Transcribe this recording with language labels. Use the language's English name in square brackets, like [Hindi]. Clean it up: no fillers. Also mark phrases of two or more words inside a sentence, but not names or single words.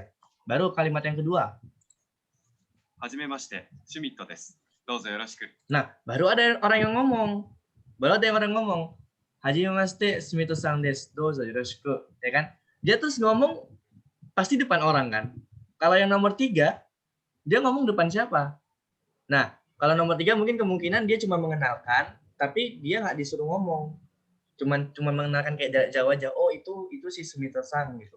[Indonesian] Baru kalimat yang kedua. [Japanese] はじめまして、シュミットです。どうぞよろしく。 [Indonesian] Nah, baru ada orang yang ngomong. Baru ada yang orang ngomong. [Japanese] はじめまして、スミトさんです。どうぞよろしく. [Indonesian] Ya kan? Dia terus ngomong pasti depan orang kan. Kalau yang nomor 3, dia ngomong depan siapa? Nah, kalau nomor 3 mungkin kemungkinan dia cuma mengenalkan, tapi dia nggak disuruh ngomong. Cuma mengenalkan kayak Jawa aja. Oh, itu si Sumito Sang gitu.